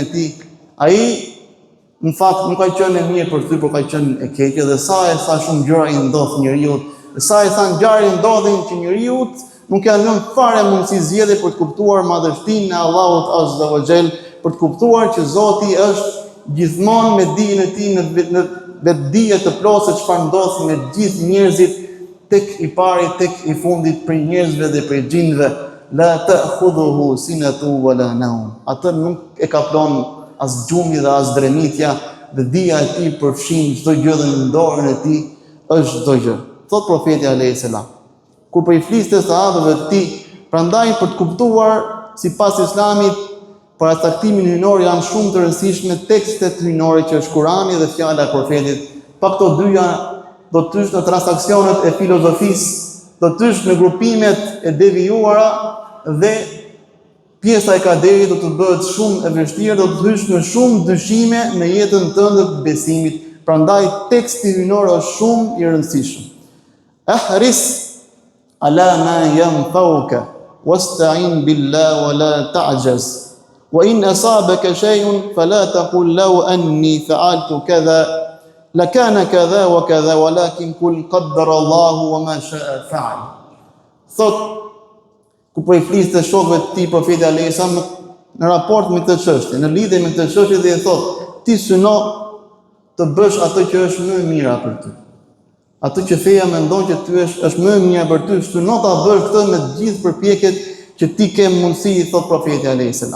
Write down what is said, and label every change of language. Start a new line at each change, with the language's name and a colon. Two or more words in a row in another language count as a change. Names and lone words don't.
Albanian: tij, ai në fakt nuk ka qenë e mirë për ty, por ka qenë e keqe, dhe sa shumë gjëra I ndodh njeriu, dhe sa I thanë ngjarje ndodhin që njeriu nuk ka lënë fare mundësi zgjedhje për të kuptuar madhështinë e Allahut
Arabic: عز وجل,
Albanian: për të kuptuar që Zoti është gjithmonë me dijen e tij në vetdije të plotë se çfarë ndodh me gjithë njerëzit, tek I pari, tek I fundit, për njerëzve dhe për xhinëve.
Arabic: لا تأخذه سنة ولا نوم.
Albanian: Atë nuk e kaplon as gjumi dhe as dremitja, dhe dija e tij përfshin çdo gjë dhe në dorën e tij është çdo gjë. Thot profeti
Arabic: عليه السلام.
Albanian: Kur po I fliste sahabëve të tij, prandaj për të kuptuar sipas Islamit, për caktimin hyjnor janë shumë të rëndësishme tekstet hyjnore që është Kurani dhe fjala e profetit. Pa këto dyja do të tysh në transaksionet e filozofisë, do të tysh në grupimet e devijuara dhe pjesa e kaderit do të bëhet shumë e vështirë, do të hysh në shumë dyshime në jetën tënde të besimit. Prandaj teksti hyjnor është shumë I rëndësishëm.
Arabic: احرص على ما ينفعك واستعن بالله ولا تعجز. وإن أصابك شيء فلا تقل لو أني فعلت كذا لكان كذا وكذا ولكن قل قدر الله وما شاء فعل.
Albanian: Thot ku po I fliste shokëve të tij profeti
Arabic: عليه السلام
Albanian: në raport me këtë çështje, në lidhje me këtë çështje, dhe I thot, ti syno të bësh atë që është më e mira për ty. Atë që feja mendon që ty është më e mira për ty, syno ta bësh këtë me të gjithë përpjekjet që ti ke mundësi, I thot profeti
Arabic: عليه السلام.